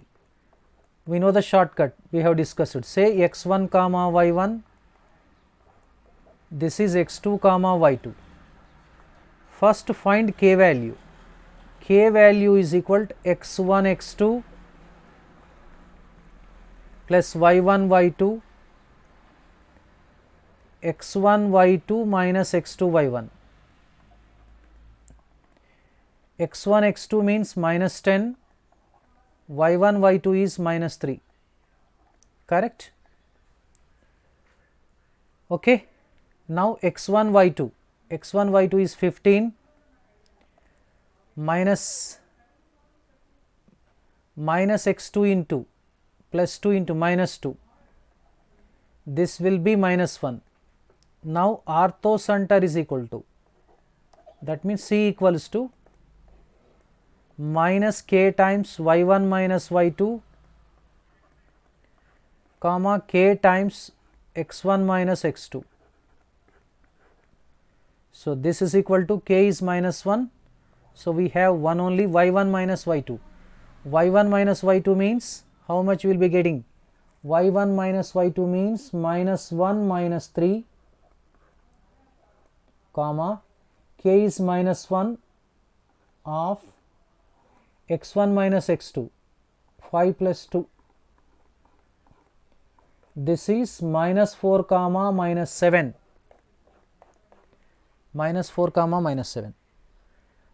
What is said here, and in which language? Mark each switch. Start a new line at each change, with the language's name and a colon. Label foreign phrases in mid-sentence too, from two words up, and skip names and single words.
English: We know the shortcut, we have discussed it. Say x1 comma y1, this is x2 comma y2. First find k value. K value is equal to x1 x2 plus y1 y2 x1 y2 minus x2 y1. x1 x2 means minus 10, y1 y2 is minus 3, correct? Okay. Now x1 y2 is 15 minus x2 into plus 2 into minus 2, this will be minus 1. Now orthocenter is equal to, that means C equals to minus k times y1 minus y2 comma k times x1 minus x2. So this is equal to k is minus 1. So we have 1 only, y1 minus y2. y1 minus y2 means how much we will be getting? y1 minus y2 means minus 1 minus 3 comma k is minus 1 of x1 minus x2, 5 plus 2. This is minus 4 comma minus 7, minus 4 comma minus 7.